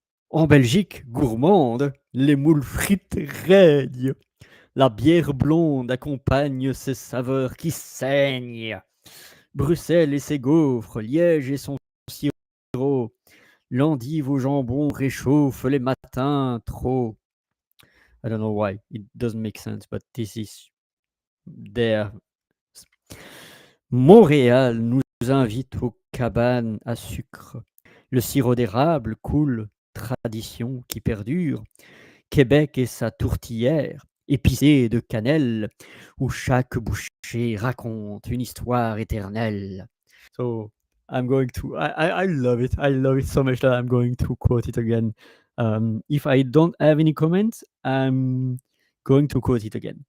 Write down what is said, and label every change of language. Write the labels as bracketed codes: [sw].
[fr] En Belgique gourmande, les moules frites règnent. La bière blonde accompagne ses saveurs qui saignent. Bruxelles et ses gaufres, Liège et son sirop, l'endive au jambon réchauffe les matins trop. [en] I don't know why, it doesn't make sense, but this is there. [fr] Montréal nous invite aux cabanes à sucre. Le sirop d'érable coule, tradition qui perdure. Québec et sa tourtière, épicée de cannelle, où chaque bouchée raconte une histoire éternelle. [en] So I'm going to, I love it. I love it so much that I'm going to quote it again. If I don't have any comments, I'm going to quote it again.